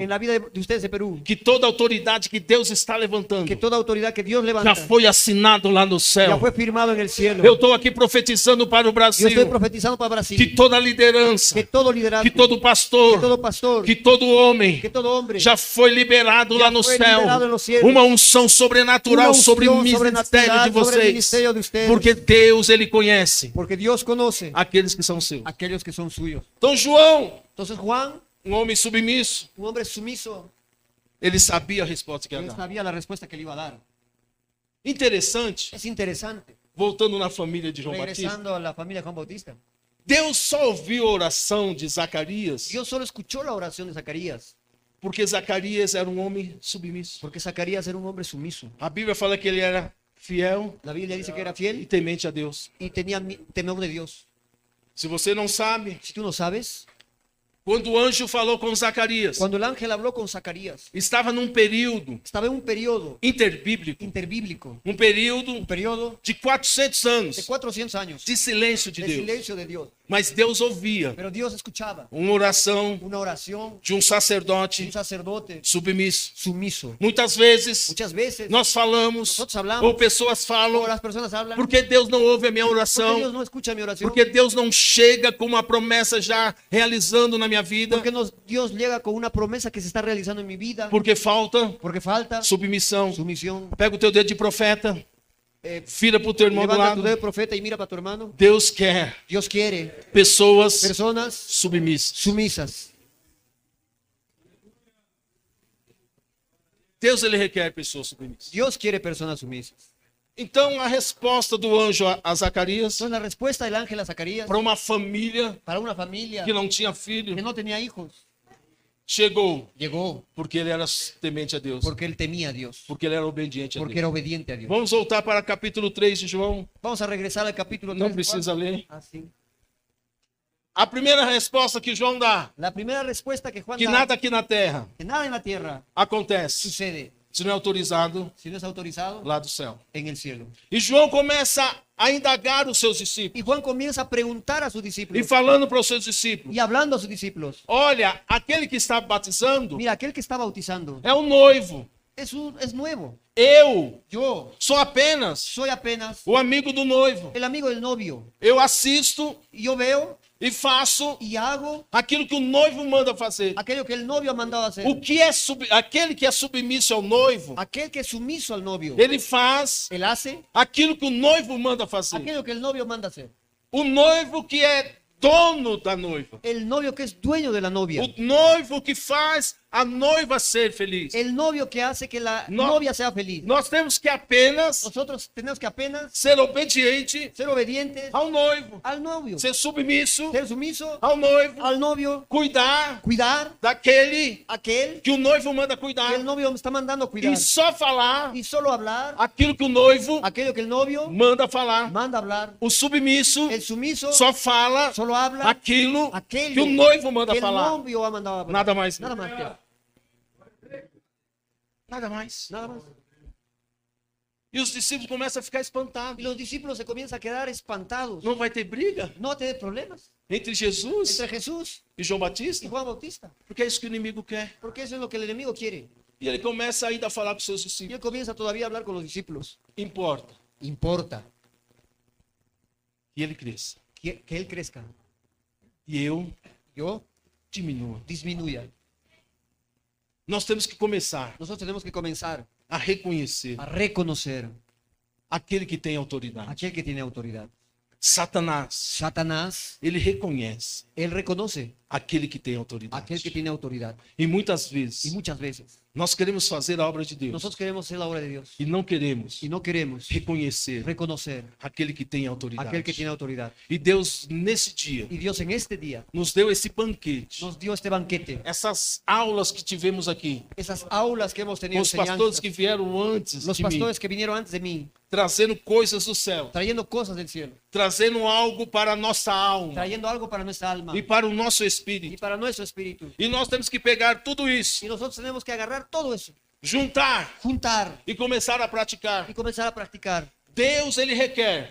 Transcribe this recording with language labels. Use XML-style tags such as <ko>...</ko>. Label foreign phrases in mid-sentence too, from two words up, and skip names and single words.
<es>en la vida de ustedes de Perú,</es> <pt>que toda autoridade que Deus está levantando</pt> <es>que toda autoridad que Dios</es> <pt>já levanta foi assinado lá no</pt> <es>ya</es> <pt>céu.</pt> <es>fue firmado en el cielo.</es> <pt>Eu estou aqui profetizando para o</pt> <es>Yo Brasil estoy profetizando para que Brasil</es> <pt>toda liderança,</pt> <es>que todo liderazgo, que todo que pastor, todo pastor,</es> <pt>que todo homem que todo hombre já foi liberado Já lá no foi céu.</pt> <es>liberado nos cielos.</es> <pt>Uma unção sobrenatural</pt> <es>Una</es> <pt>sobre o</pt> <es>unción</es> <pt>ministério</pt> <es>sobrenatural</es> <pt>de</pt> <es>sobre el</es> <pt>vocês.</pt> <es>ministerio de ustedes.</es> <pt>Porque Deus, Ele conhece</pt> <es>Porque Dios conoce</es> <pt>aqueles que são seus.</pt> <es>aquellos que son suyos.</es> <pt>Então João,</pt> <es>Entonces Juan,</es> <pt>um homem submisso,</pt> <es>un hombre sumiso,</es> <pt>ele sabia a resposta que ia</pt> <es>él</es> <pt>dar.</pt> <es>sabía la respuesta que le iba a dar.</es> <pt>Interessante,</pt> <es>Es interesante.</es> <pt>voltando na família de João Batista,</pt> <es>Regresando a la familia de Juan Bautista.</es> <pt>Deus só ouviu a oração de Zacarias</pt> <es>Dios solo escuchó la oración de Zacarías,</es> <pt>porque Zacarias era um homem submisso.</pt> <es>porque Zacarías era un hombre sumiso.</es> <pt>A Bíblia fala que ele era fiel</pt> <es>La Biblia dice que era</es> <pt>e</pt> <es>fiel</es> <pt>temente a Deus.</pt> <es>y tenía temor de Dios.</es> <pt>Se você não sabe,</pt> <es>Si tú no sabes,</es> <pt>quando o anjo falou com Zacarias,</pt> <es>cuando el ángel habló con Zacarías,</es> <pt>estava num período</pt> <es>estaba en un periodo</es> <pt>interbíblico,</pt> <es>interbíblico,</es> <pt>um período</pt> <es>un periodo</es> <pt>de 400</pt> <es>de</es> <pt>anos</pt> <es>400 años</es> <pt>de silêncio de</pt> <es>de</es> <pt>Deus.</pt> <es>silencio de Dios.</es> <pt>Mas Deus ouvia</pt> <es>Pero Dios escuchaba</es> <pt>uma oração</pt> <es>una oración</es> <pt>de um</pt> <es>de</es> <pt>sacerdote</pt> <es>un sacerdote</es> <pt>submisso.</pt> <es>sumiso.</es> <pt>Muitas vezes</pt> <es>Muchas veces</es> <pt>nós falamos,</pt> <es>nosotros hablamos,</es> <pt>ou pessoas falam,</pt> <es>o las personas hablan,</es> <pt>porque Deus não ouve a minha</pt> <es>porque</es> <pt>oração,</pt> <es>Dios no escucha mi oración,</es> <pt>porque Deus não chega com uma promessa já realizando na minha vida,</pt> <es>porque Dios llega con una promesa que se está realizando en mi vida,</es> <pt>porque falta</pt> <es>porque falta</es> <pt>submissão.</pt> <es>sumisión.</es> <pt>Pega o teu dedo de profeta, vira para o teu irmão do</pt> <es>Levanta tu dedo</es> <pt>lado.</pt> <es>de profeta y mira para tu hermano.</es> <pt>Deus quer</pt> <es>Dios quiere</es> <pt>pessoas</pt> <es>personas</es> <pt>submissas.</pt> <es>sumisas.</es> <pt>Deus, ele requer pessoas submissas.</pt> <es>Dios quiere personas sumisas.</es> <pt>Então, a resposta do anjo a Zacarias,</pt> <es>Entonces la respuesta del ángel a Zacarías</es> <pt>para uma família</pt> <es>para una familia</es> <pt>que não tinha filho,</pt> <es>que no tenía hijos,</es> <pt>chegou</pt> <es>llegó</es> <pt>porque ele era temente a Deus,</pt> <es>porque él temía a Dios,</es> <pt>porque ele era obediente a</pt> <es>porque</es> <pt>Deus.</pt> <es>era obediente a Dios.</es> <pt>Vamos voltar para capítulo 3 de João.</pt> <es>Vamos a regresar al capítulo 3.</es> <pt>Não precisa ler.</pt> <es>Así.</es> <pt>A primeira resposta que João dá,</pt> <es>La primera respuesta que Juan que da,</es> <pt>nada aqui na terra</pt> <es>que nada en la tierra</es> <pt>acontece</pt> <es>sucede</es> <pt>se não é autorizado</pt> <es>si no es autorizado</es> <pt>lá do céu.</pt> <es>en el cielo.</es> <pt>E João começa a indagar os seus discípulos</pt> <es>Y Juan comienza a preguntar a sus</es> <pt>e discípulos falando para os seus discípulos:</pt> <es>y hablando a sus discípulos.</es> <pt>olha, aquele que está batizando</pt> <es>Mira, aquel que está bautizando</es> <pt>é o noivo.</pt> <es>es nuevo.</es> <pt>Eu</pt> <es>Yo</es> <pt>sou apenas</pt> <es>soy apenas</es> <pt>o amigo do noivo.</pt> <es>el amigo del novio.</es> <pt>Eu assisto</pt> <es>Y yo veo</es> <pt>e faço</pt> <es>y hago</es> <pt>aquilo que o noivo manda fazer.</pt> <es>aquello que el novio ha mandado hacer.</es> <pt>O que é aquele que é submisso ao noivo,</pt> <es>Aquel que es sumiso al novio,</es> <pt>ele faz</pt> <es>él hace</es> <pt>aquilo que o noivo manda fazer.</pt> <es>aquello que el novio manda hacer.</es> <pt>O noivo que é dono da noiva.</pt> <es>El novio que es dueño de la novia.</es> <pt>O noivo que faz a noiva ser feliz.</pt> <es>El novio que hace que la No. novia sea feliz.</es> <pt>Nós temos que apenas</pt> <es>Nosotros tenemos que apenas</es> <pt>ser obediente</pt> <es>ser obedientes</es> <pt>ao noivo,</pt> <es>al novio,</es> <pt>ser submisso</pt> <es>ser sumiso</es> <pt>ao noivo,</pt> <es>al novio,</es> <pt>cuidar</pt> <es>cuidar</es> <pt>daquele</pt> <es>aquel</es> <pt>que o noivo manda</pt> <es>que</es> <pt>cuidar</pt> <es>el novio me está mandando a cuidar</es> <pt>e só falar</pt> <es>y solo hablar</es> <pt>aquilo que o noivo</pt> <es>aquello que el novio</es> <pt>manda falar.</pt> <es>manda hablar.</es> <pt>O submisso</pt> <es>El sumiso</es> <pt>só fala</pt> <es>solo habla</es> <pt>aquilo</pt> <es>aquello</es> <pt>que o noivo manda</pt> <es>que el</es> <pt>falar.</pt> <es>novio ha mandado hablar.</es> <pt>Nada mais.</pt> <es>Nada más. Que-</es> <pt>Nada mais.</pt> <es>Nada más.</es> <pt>E os discípulos começam a ficar</pt> <es>Y</es> <pt>espantados.</pt> <es>los discípulos se comienzan a quedar espantados.</es> <pt>Não vai ter briga</pt> <es>No va a tener problemas</es> <pt>entre Jesus</pt> <es>entre Jesús</es> <pt>e João</pt> <es>y</es> <pt>Batista?</pt> <es>Juan Bautista.</es> <pt>Porque é isso que o inimigo quer.</pt> <es>Porque eso es lo que el enemigo quiere.</es> <pt>E ele começa ainda a falar com seus</pt> <es>Y</es> <pt>discípulos.</pt> <es>él comienza todavía a hablar con los discípulos.</es> <pt>Importa</pt> <es>Importa</es> <pt>que ele cresça</pt> <es>que él crezca.</es> <pt>e eu</pt> <es>Yo</es> <pt>diminua.</pt> <es>disminuya.</es> <pt>Nós temos que começar</pt> <es>Nosotros tenemos que comenzar</es> <pt>a reconhecer</pt> <es>a reconocer</es> <pt>aquele que tem autoridade.</pt> <es>aquel que tiene autoridad.</es> <pt>Satanás,</pt> <es>Satanás,</es> <pt>ele reconhece</pt> <es>él reconoce</es> <pt>aquele que tem autoridade.</pt> <es>aquel que tiene autoridad.</es> <pt>E muitas</pt> <es>Y</es> <pt>vezes</pt> <es>muchas veces</es> <pt>nós queremos fazer a obra de Deus</pt> <es>nosotros queremos hacer la obra de Dios</es> <pt>e não queremos</pt> <es>y no queremos</es> <pt>reconhecer</pt> <es>reconocer</es> <pt>aquele que tem autoridade.</pt> <es>aquel que tiene autoridad.</es> <pt>E Deus, nesse dia,</pt> <es>Y Dios en este día</es> <pt>nos deu esse banquete,</pt> <es>nos dio este banquete,</es> <pt>essas aulas que tivemos aqui,</pt> <es>esas aulas que hemos</es> <pt>com</pt> <es>tenido,</es> <pt>os pastores que vieram antes</pt> <es>los</es> <pt>de mim,</pt> <es>pastores que vinieron antes de mí,</es> <pt>trazendo coisas do céu,</pt> <es>trayendo cosas del cielo,</es> <pt>trazendo algo para a nossa alma</pt> <es>trayendo algo para nuestra alma</es> <pt>e para o nosso</pt> <es>y</es> <pt>espírito.</pt> <es>para nuestro espíritu.</es> <pt>E nós temos que pegar tudo isso,</pt> <es>Y nosotros tenemos que agarrar todo eso,</es> <pt>juntar</pt> <es>juntar</es> <pt>e começar a praticar.</pt> <es>y comenzar a practicar.</es> <pt>Deus, ele requer,</pt>